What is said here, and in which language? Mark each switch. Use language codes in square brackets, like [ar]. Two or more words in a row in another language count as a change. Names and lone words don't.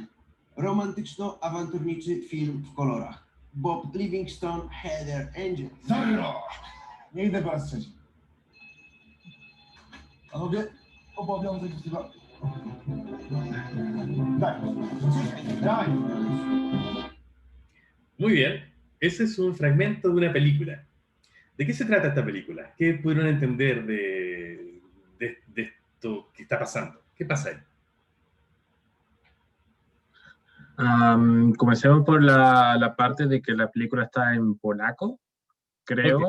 [pl] Romantyczno-awanturniczy film w kolorach. Bob Livingstone, Heather Angel. Zero! Nie idę po raz trzeci. Panowie, obowiązek wzywa... Daj! [es] Muy bien, ese es un fragmento de una película. ¿De qué se trata esta película? ¿Qué pudieron entender de esto que está pasando? ¿Qué pasa ahí? Comencemos por la parte de que la película está en polaco, creo,